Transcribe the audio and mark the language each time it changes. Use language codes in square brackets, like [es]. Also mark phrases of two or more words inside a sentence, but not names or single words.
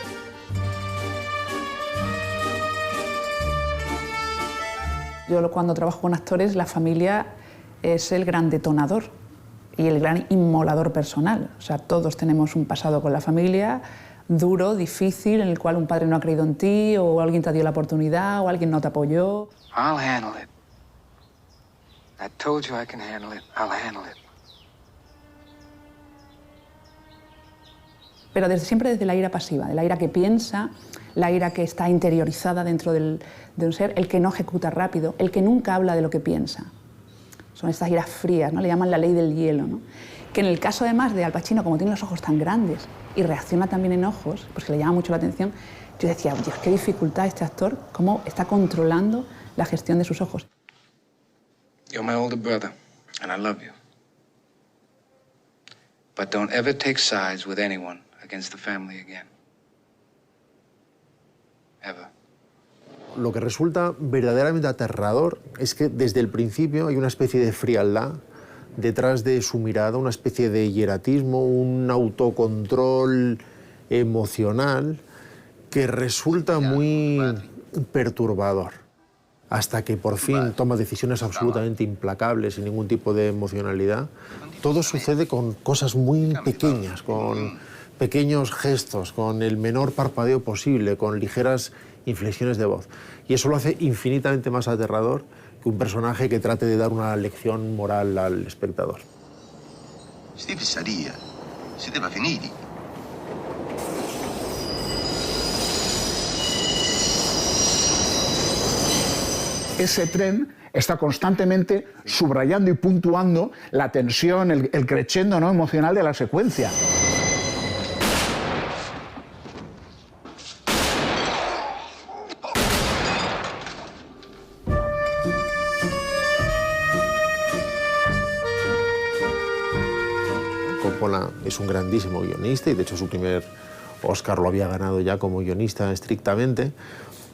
[es] Yo cuando trabajo con actores, la familia es el gran detonador y el gran inmolador personal. O sea, todos tenemos un pasado con la familia duro, difícil, en el cual un padre no ha creído en ti, o alguien te dio la oportunidad, o alguien no te apoyó. [en] I'll handle it. I told you I can handle it. I'll handle it. [es] Pero siempre desde la ira pasiva, de la ira que piensa, la ira que está interiorizada dentro de un ser, el que no ejecuta rápido, el que nunca habla de lo que piensa. Son estas iras frías, ¿no? Le llaman la ley del hielo, ¿no? Que en el caso además de Al Pacino, como tiene los ojos tan grandes y reacciona también en ojos, pues que le llama mucho la atención, yo decía, Dios, qué dificultad este actor, cómo está controlando la gestión de sus ojos. [en] You're my older brother, and I love you. But don't ever take sides with anyone against the family again. Ever. [es] Lo que resulta verdaderamente aterrador es que desde el principio hay una especie de frialdad detrás de su mirada, una especie de hieratismo, un autocontrol emocional que resulta muy perturbador. Hasta que por fin toma decisiones absolutamente implacables, sin ningún tipo de emocionalidad. Todo sucede con cosas muy pequeñas, con pequeños gestos, con el menor parpadeo posible, con ligeras inflexiones de voz. Y eso lo hace infinitamente más aterrador que un personaje que trate de dar una lección moral al espectador. [it] Sti fissaria, siete va finiti. [es] Ese tren está constantemente subrayando y puntuando la tensión, el crescendo, ¿no?, emocional de la secuencia. Coppola es un grandísimo guionista y de hecho su primer Oscar lo había ganado ya como guionista estrictamente.